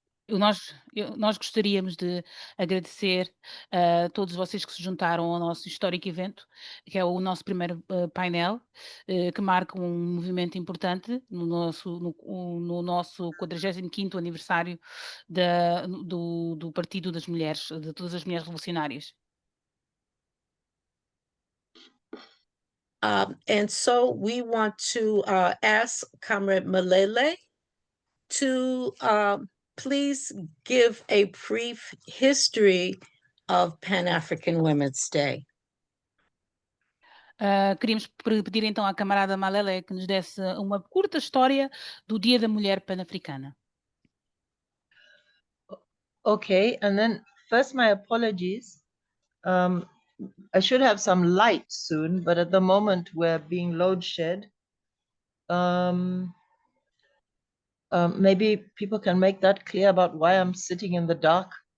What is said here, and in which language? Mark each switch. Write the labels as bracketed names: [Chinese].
[Portuguese] Nós gostaríamos de agradecer a todos vocês que se juntaram ao nosso histórico evento, que é o nosso primeiro painel, que marca um movimento importante no nosso 45º aniversário do Partido das Mulheres, de todas as mulheres revolucionárias. [English] And so we want to ask Comrade Malele to please give a brief history of Pan-African Women's Day. [Portuguese] Queríamos pedir então à camarada Malele que nos desse uma curta história do Dia da Mulher Pan-Africana. [English] Okay, and then first my apologies. I should have some light soon, but at the moment we're being load shed. Maybe people can make that clear about why I'm sitting in the dark.